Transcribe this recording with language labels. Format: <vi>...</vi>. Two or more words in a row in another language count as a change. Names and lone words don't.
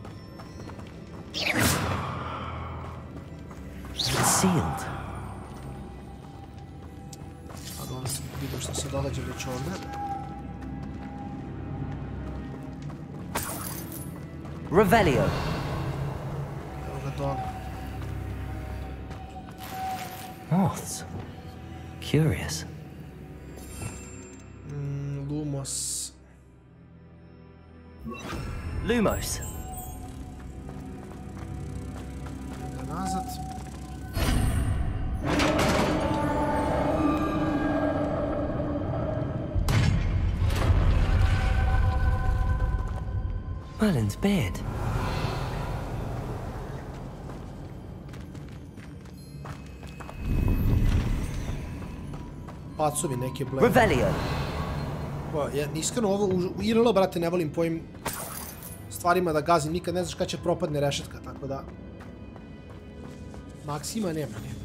<sr>Sealed. A dobro, vidim što se događa već ovdje. Revelio. Evo ga dole. Moths. Curious. Lumos. Lumos. Nazad.</sr> <en>Merlin's beard.</en> <sr>Pacovi neke blede. Revelio. Ja iskreno ovo u IRL, brate, ne volim po ovim stvarima da gazim, nikad ne znaš kada će propadne rešetka, tako da... Maksima nema.</sr>